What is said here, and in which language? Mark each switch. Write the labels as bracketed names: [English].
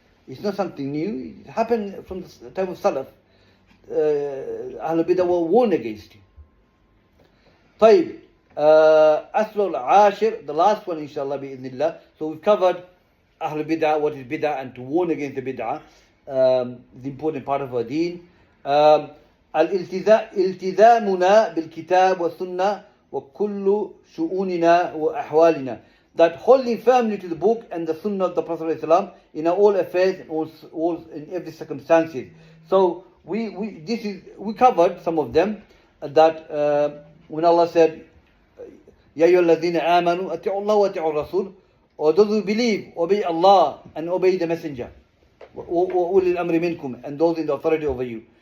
[English] It's not something new. It happened from the time of Salaf. Ahlul Bid'ah were warned against it. طيب, Asl al-Ashir, the last one inshallah bi'idhnillah. So we've covered Ahlul Bid'ah, what is bid'ah, and to warn against the bid'ah, the important part of our deen. [Arabic] التزامنا بالكتاب والسنة وكل شؤوننا وأحوالنا. [English] That holding firmly to the book and the sunnah of the Prophet ﷺ in our all affairs and all in every circumstances. So we covered some of them, that when Allah said, Ya ayyuhalladhina amanu ati'u Allah wa ati'u Rasul, or those who believe, obey Allah and obey the Messenger, [Arabic] وَأُولِي الْأَمْرِ مِنْكُمْ, [English] and those in the authority over you.